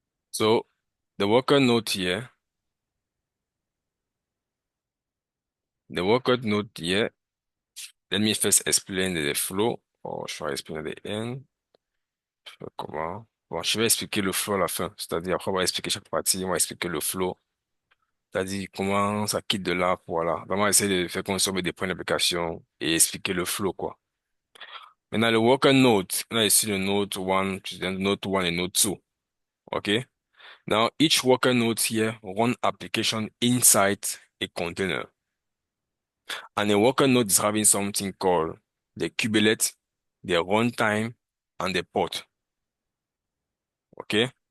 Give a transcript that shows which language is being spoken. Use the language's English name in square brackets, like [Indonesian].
[English] So, the worker node here, let me first explain the flow, or should I explain the end? [French] Comment? Bon, je vais expliquer le flow à la fin. C'est-à-dire, après, on va expliquer chaque partie, on va expliquer le flow. C'est-à-dire, comment ça quitte de là, voilà. Vraiment essayer de faire qu'on soit des points d'application et expliquer le flow, quoi. Maintenant, le worker node, on a ici le node 1, puis le node 1 et node 2. OK? [English] Now, each worker node here run application inside a container. And a worker node is having something called the kubelet, the runtime, and the port. Okay?